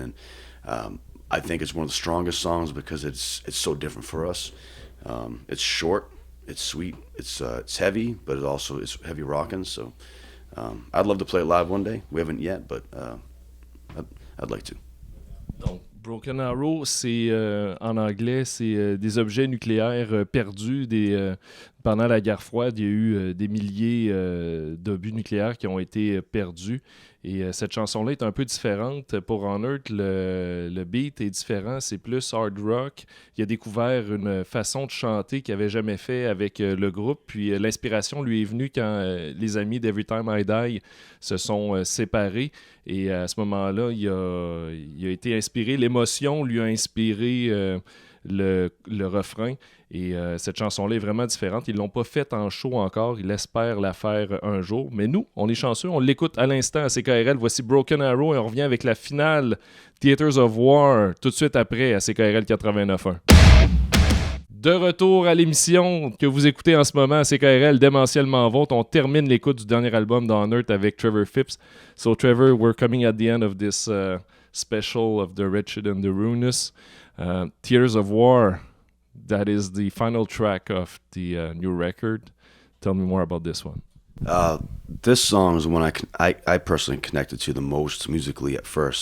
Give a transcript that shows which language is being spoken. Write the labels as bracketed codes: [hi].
[en] And I think it's one of the strongest songs because it's so different for us. It's short, it's sweet, it's heavy, but it's heavy rocking. So. I'd love to play it live one day. We haven't yet, but I'd like to. [fr] Donc, Broken Arrow, c'est en anglais, c'est des objets nucléaires perdus. Pendant la guerre froide, il y a eu des milliers d'obus nucléaires qui ont été perdus. Et cette chanson-là est un peu différente. Pour Unearth, le beat est différent. C'est plus hard rock. Il a découvert une façon de chanter qu'il n'avait jamais fait avec le groupe. Puis l'inspiration lui est venue quand les amis d'Every Time I Die se sont séparés. Et à ce moment-là, il a été inspiré. L'émotion lui a inspiré le refrain. Et cette chanson-là est vraiment différente. Ils ne l'ont pas faite en show encore. Ils espèrent la faire un jour. Mais nous, on est chanceux. On l'écoute à l'instant à CKRL. Voici Broken Arrow et on revient avec la finale Theatres of War tout de suite après à CKRL 89.1. De retour à l'émission que vous écoutez en ce moment à CKRL, Démentiellement Vôtre. On termine l'écoute du dernier album d'Unearth avec Trevor Phipps. [en] So Trevor, we're coming at the end of this special of the Wretched and the Ruinous. Theatres of War. That is the final track of the new record. Tell me more about this one. This song is the one I personally connected to the most musically at first.